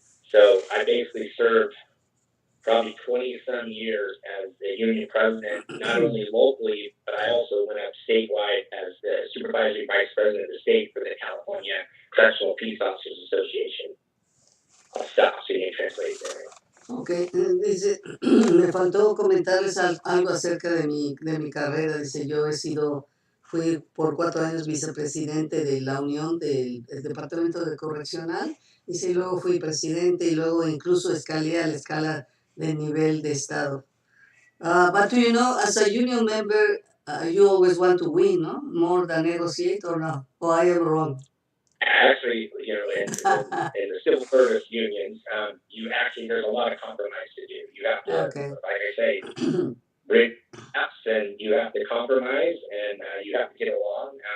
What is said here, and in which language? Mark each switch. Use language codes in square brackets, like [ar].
[en] So I basically served probably 20 some years as the union president, not only locally, but I also went up statewide as the supervisory vice president of the state for the California Correctional Peace Officers Association. I'll stop so you can translate there. [es] Ok, dice, me faltó comentarles algo acerca de mi carrera. Dice, fui por 4 años vicepresidente de la Unión del Departamento de Correccional. Dice, y luego fui presidente, y luego incluso escalé a la escala de nivel de estado. [en] But you know, as a union member, you always want to win, no? More than negotiate, or no? Or I am wrong? Actually, in the civil service unions, there's a lot of compromise to do. You have to, like I say, break ups, and you have to compromise, and you have to get along.